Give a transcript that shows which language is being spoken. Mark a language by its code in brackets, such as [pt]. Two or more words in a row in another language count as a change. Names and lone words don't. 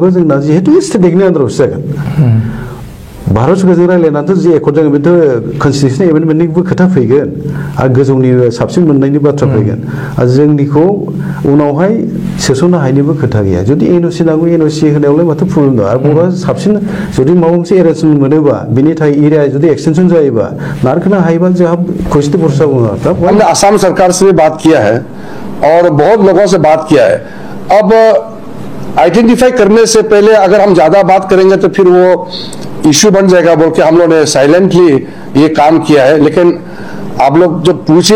[brx] जोंना जिहेतु स्टेटनि आन्दारावसो जागोन भारत सरकारजों रायज्लायनानैथ' जे एकर्ड जागोन बेथ' [en] constitution amendmentnibo [brx] खोथा फैगोन आरो गोजौनि साबसिन मोननायनि बाथ्रा फैगोन आरो जोंनिखौ उनावहाय सोसननो हायनिबो खोथा गैया जुदि एनअसि नांगौ एनअसि होनायावलाय माथो प्रब्लेम दं आरो बर'आ साबसिन जुदि माबा मोनसे एरेन्जमेन्ट मोनोबा बिनि थाखाय एरिया जुदि एक्सटेंशन जायोबा नारखोनो हायोबा जोंहा खौसेथि बर' सुबुं [hi] हमने असम सरकार से भी बात किया है और बहुत लोगों से बात किया है अब आइडेंटिफाई करने से पहले अगर हम ज्यादा बात करेंगे तो फिर वो इश्यू बन जाएगा बोल के हम लोगों ने साइलेंटली ये काम किया है लेकिन आप लोग जब पूछ ही